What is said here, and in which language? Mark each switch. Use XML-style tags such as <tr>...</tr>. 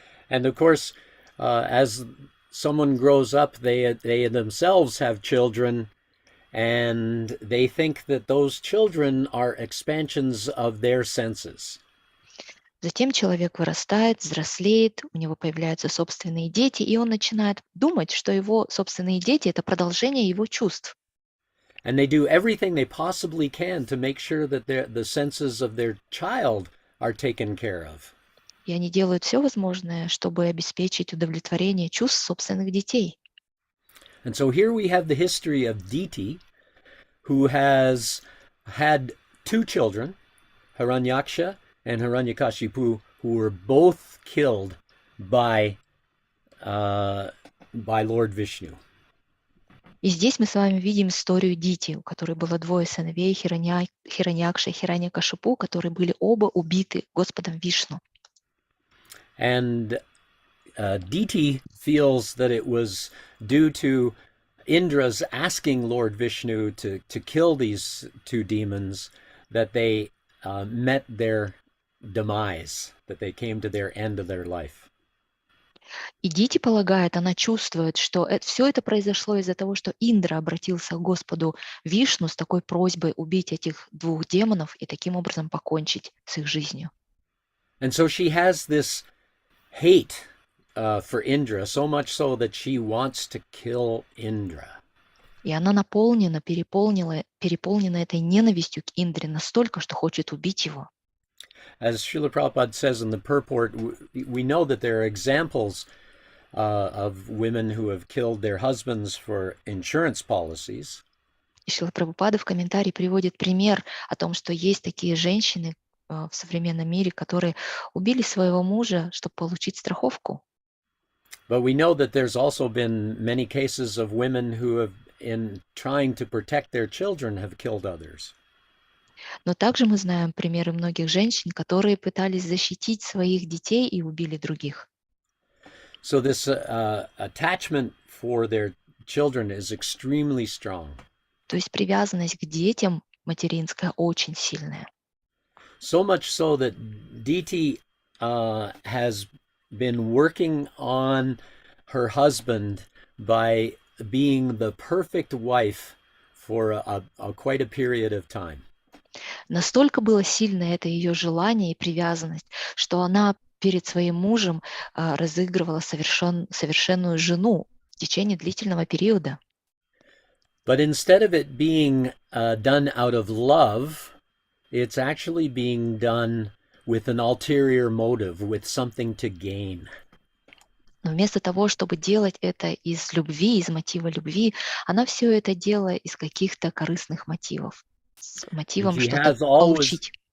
<en>And of course, as someone grows up, they themselves have children, and they think that those children are expansions of their senses.</en> <ru>Затем человек вырастает, взрослеет, у него появляются собственные дети, и он начинает думать, что его собственные дети — это продолжение его чувств.</ru> <en>And they do everything they possibly can to make sure that the senses of their child are taken care of.</en> <ru>И они делают все возможное, чтобы обеспечить удовлетворение чувств собственных детей.</ru> <en>And so here we have the history of Diti, who has had two children, Hiranyaksha and Hiranyakashipu, who were both killed by Lord Vishnu.</en> <ru>И здесь мы с вами видим историю Дити, у которой было двое сыновей, Хираньякша и Хираньякашипу, которые были оба убиты Господом Вишну.</ru> <en>And Diti feels that it was due to Indra's asking Lord Vishnu to kill these two demons that they met their demise, that they came to their end of their life.</en> <ru>И Дити полагает, она чувствует, что все это произошло из-за того, что Индра обратился к Господу Вишну с такой просьбой убить этих двух демонов и таким образом покончить с их жизнью.</ru> <en>And so she has this hate for Indra, so much so that she wants to kill Indra.</en> <ru>И она переполнена этой ненавистью к Индре настолько, что хочет убить его.</ru> <en>As Srila Prabhupada says in the purport, we know that there are examples of women who have killed their husbands for insurance policies.</en> <ru>И Шрила Прабхупада в комментарии приводит пример о том, что есть такие женщины в современном мире, которые убили своего мужа, чтобы получить страховку.</ru> <en>But we know that there's also been many cases of women who have, in trying to protect their children, have killed others.</en> <ru>Но также мы знаем примеры многих женщин, которые пытались защитить своих детей и убили других.</ru> <en>So this attachment for their children is extremely strong.</en> <ru>То есть привязанность к детям материнская очень сильная.</ru> <en>So much so that Diti has been working on her husband by being the perfect wife for quite a period of time.</en> <ru>Настолько было сильно это ее желание и привязанность, что она перед своим мужем разыгрывала совершенную жену в течение длительного периода.</ru> <en>But instead of it being done out of love, it's actually being done with an ulterior motive, with something to gain.</en> <ru>Но вместо того, чтобы делать это из любви, из мотива любви, она все это делала из каких-то корыстных мотивов, с мотивом что-то получить.</ru>